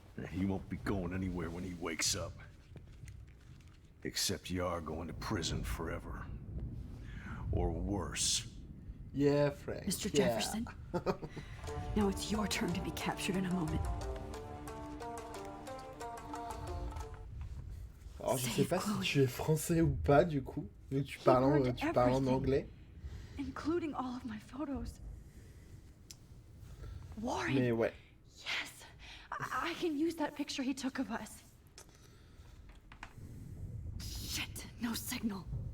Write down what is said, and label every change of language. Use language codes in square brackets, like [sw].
[en] He won't be going anywhere when he wakes up. Except you are going to prison forever. Or worse. Yeah, Frank. Mr. yeah. Jefferson. Now it's your turn to be captured in a moment. [fr] Alors, je sais pas si tu es français ou pas, du coup, vu que tu parles en anglais. [en] Including all of my photos. Warren! [fr] Mais ouais. [en] Yes! I can use that picture he took of us. Shit, no signal.